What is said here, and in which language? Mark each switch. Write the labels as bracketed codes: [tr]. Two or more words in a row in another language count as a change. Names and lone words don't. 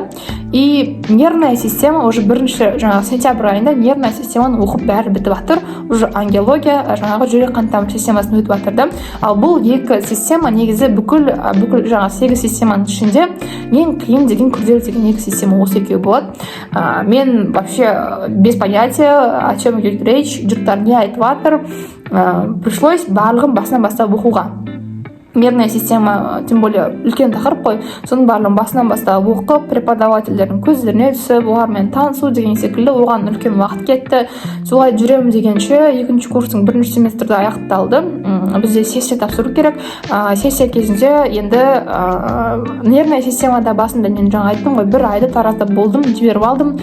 [ru] И нервная система уже [kk] бірінші сентябрь айында [ru] нервная системаны [kk] оқып бәрі бітіп жатыр. [ru] Уже ангиология, [kk] жүрек қан тамыр системасын өтіп жатыр. Ал бұл екі система негізі бүкіл 8 системаның ішінде ең қиын деген, күрделі деген екі система осы екеуі болады. [ru] Мен вообще без понятия, о чем идет речь, [kk] жұрттар не айтып жатыр. [ru] Пришлось [kk] барлығын басынан бастап оқуға. [ru] Нервная система, тем более [kk] үлкен тақырып қой, соның барлығын басынан бастап оқып, преподавательдердің көздеріне түсіп, олармен танысу деген секілді оған үлкен уақыт кетті. Солай жүремін дегенше екінші курстың бірінші семестрде аяқталды. Бізде сессия тапсыру керек. Сессия кезінде енді [ru] нервная системада [kk] басында мен жаңа айттым ғой, бір айды Таразда болдым, жіберіп алдым.